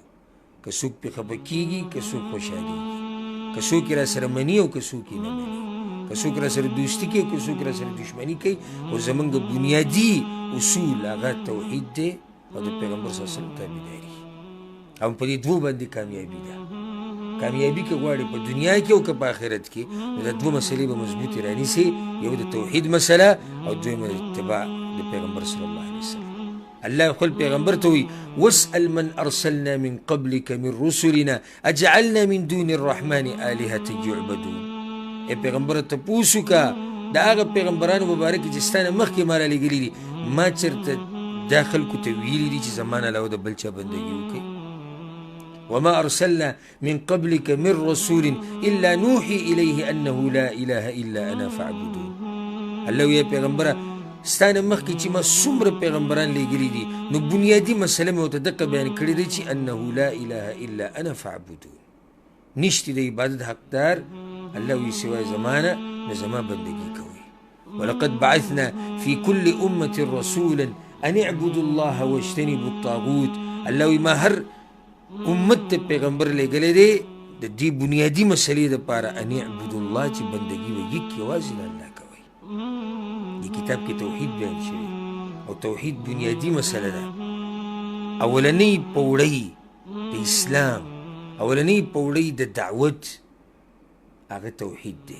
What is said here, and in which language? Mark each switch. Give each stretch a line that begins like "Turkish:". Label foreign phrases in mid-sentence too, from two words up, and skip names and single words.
Pashto: که څوک پې خفه کېږي که څوک خوشحالېږي که څوک یې را سره مني او که څوک یې نه مني که څوک را سره دوستي کوي که څوک را سره دشمني کوي خو زموږ بنیادي اصول هغه توحید دی او د پیغمبر صلی الله علیه وسلم تابعداري او په دې دوو باندې کامیابي ده. کامیابي که غواړې په دنیا کې او که په آخرت کې نو دا دوه مسلې به مضبوطې رانیسي. یو د توحید مسله او دویمه د اتباع د پیغمبر صلی الله علیه وسلم. الله خپل پیغمبر ته وایي
Arabic: واسأل من ارسلنا من قبلك من رسلنا اجعلنا من دون الرحمن آلهة يعبدون.
Pashto: ای پیغمبره تپوس وکړه د هغه پیغمبرانو مبارک چې ستا نه مخکې ما رالیږلي دي ما چېرته دا خلکو ته ویلي دي چې زما نه علاوه د بل چا بندګي وکړئ.
Arabic: وما ارسلنا من قبلك من رسول الا نوحي اليه انه لا اله الا انا فاعبدون.
Pashto: الله وی پیغمبره ستا نه مخکې چې ما څومره پیغمبران لیږلي دي نو بنیادي مسله مې ورته دقه بیان کړې دی چې
Arabic: انه لا اله الا انا فاعبدون.
Pashto: نشته د عبادت حقدار الله وی سوای زمانه نو زما بندګي کوئ.
Arabic: ولقد بعثنا في كل امه رسولا ان اعبدوا الله واجتنبوا الطاغوت.
Pashto: الله وی ما هر امت ته پیغمبر لیږلی دی د دې بنیادي مسلې دپاره
Arabic: ان اعبدوا الله
Pashto: چې بندګي به یک یوازې د الله کوئ. دې کتاب کې توحید بیان شوی او توحید بنیادي مسله ده. اولنۍ پوړۍ د اسلام اولنۍ پوړۍ د دعوت هغه توحید دی.